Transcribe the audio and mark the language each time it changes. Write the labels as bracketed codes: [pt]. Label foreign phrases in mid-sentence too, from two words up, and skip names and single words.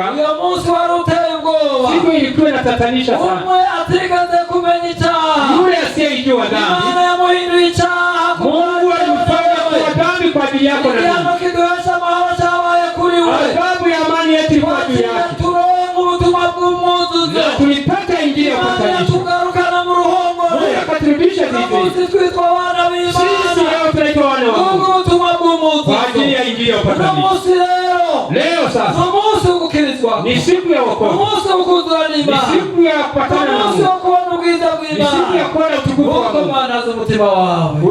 [rw] Uyo munsi wari uteye ubwoba. [sw] Siku ilikuwa inatatanisha sana. [rw] Umwe atigeze kumenya icyaha, [sw] yule asiyejua dhambi, [rw] Imana yamuhinduye icyaha. [sw] Mungu alimfanya kuwa dhambi kwa ajili yako na mimi. [rw] Igihano kiduhesha amahoro cyabaye kuri we. [sw] Adhabu ya amani yetu ilikuwa juu yake. [rw] Turonka ubutumwa bw'umuzuzo, [sw] na tulipata Injili ya upatanisho. [rw] tugarukana mu ruhongore, [sw] Mungu akaturudisha vizuri. [rw] twitwa wana b'Imana. [sw] Sisi leo tunaitwa wana wa Mungu [rw] ubutumwa bw'umuzuzo [sw] kwa ajili ya Injili ya upatanisho. Leo sasa ni siku ya wokovu, ni siku ya kupatana na Mungu, ni siku ya kuona utukufu wa Mungu.